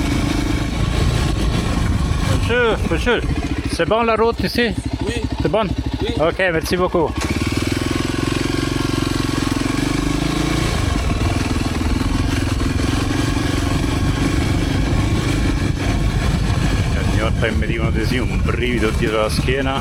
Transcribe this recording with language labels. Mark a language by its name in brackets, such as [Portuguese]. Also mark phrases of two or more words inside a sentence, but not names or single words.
[French] Monsieur, c'est bon la route ici? Oui. C'est bon? Ok, merci beaucoup. [Italian] Ogni volta che mi dicono di sì, un brivido dietro la schiena.